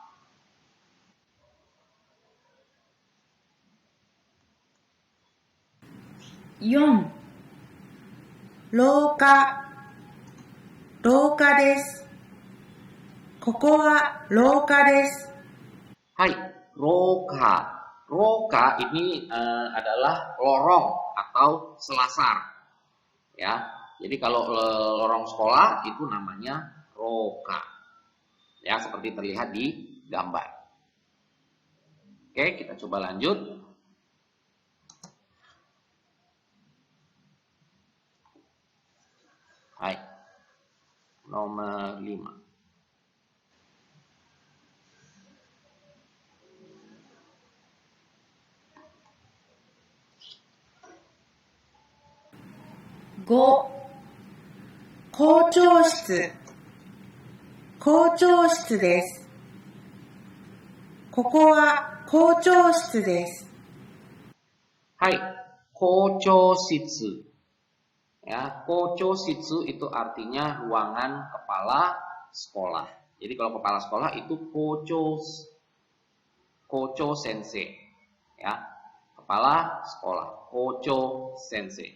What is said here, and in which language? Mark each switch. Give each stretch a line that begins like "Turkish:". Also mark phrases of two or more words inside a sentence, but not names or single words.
Japanese: 4、廊下。廊下です。ここは廊下です。
Indonesian: Hai, roka. Roka ini adalah lorong atau selasar. Ya, jadi kalau lorong sekolah itu namanya roka. Ya, seperti terlihat di gambar. Oke, kita coba lanjut. Hai, nomor 5. Go.
Japanese: 校長室。校長室です。ここは校長室です。
Indonesian: Hai, kochositsu. Ya, kochositsu itu artinya ruangan kepala sekolah. Jadi kalau kepala sekolah itu
Japanese: 校長先生.
Indonesian: Ya, kepala sekolah,
Japanese: 校長先生.